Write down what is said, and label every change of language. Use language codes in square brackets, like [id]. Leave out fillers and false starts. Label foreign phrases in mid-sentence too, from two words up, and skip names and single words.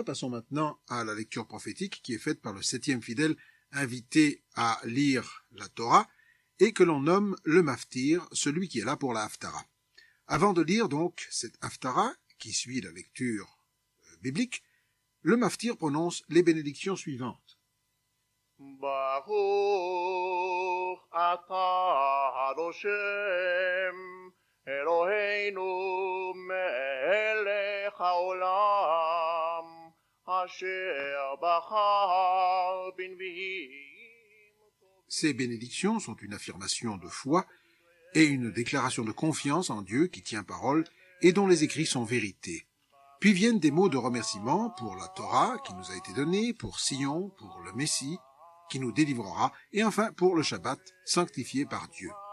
[fr] Passons maintenant à la lecture prophétique qui est faite par le 7e fidèle invité à lire la Torah et que l'on nomme le maftir, celui qui est là pour la haftara. Avant de lire donc cette haftara qui suit la lecture biblique, le maftir prononce les bénédictions suivantes. [he] ברוך אתה השם אלוקינו מלך העולם אשר בחר בנביאים. [fr] Ces bénédictions sont une affirmation de foi et une déclaration de confiance en Dieu qui tient parole et dont les écrits sont vérité. Puis viennent des mots de remerciement pour la Torah qui nous a été donnée, pour Sion, pour le Messie, qui nous délivrera, et enfin pour le Shabbat, sanctifié par Dieu.